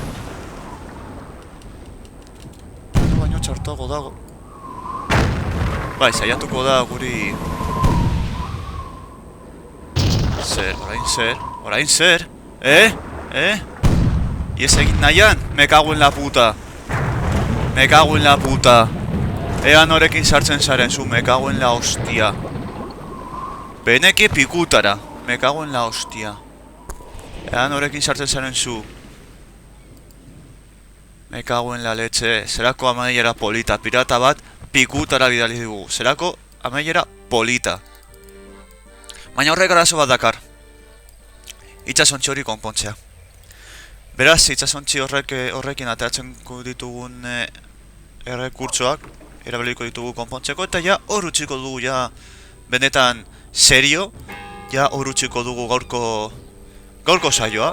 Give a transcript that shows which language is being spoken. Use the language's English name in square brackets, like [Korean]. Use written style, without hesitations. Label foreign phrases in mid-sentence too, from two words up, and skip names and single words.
[Basque] Txartago dago. Bai, saiatuko da guri... Orain zer? Ies egin nahian? [Spanish] Me cago en la puta. [Basque] Ea norekin sartzen zaren zu, [Spanish] me cago en la hostia. [Basque] Beneke pikutara. [Spanish] Me cago en la hostia. [Basque] Ea norekin sartzen zaren zu. [Spanish] Me cago en la leche, [Basque] zerako amaiera polita, pirata bat pikutara bidali dugu, zerako amaiera polita. Baina horrek arazo bat dakar, itxasontzi hori konpontzea. Beraz, itxasontzi horrekin ateratzen ditugun errekurtsoak, erabiliko ditugu konpontzeko, eta ja hor utziko dugu ja benetan serio, ja hor utziko dugu gaurko saioa.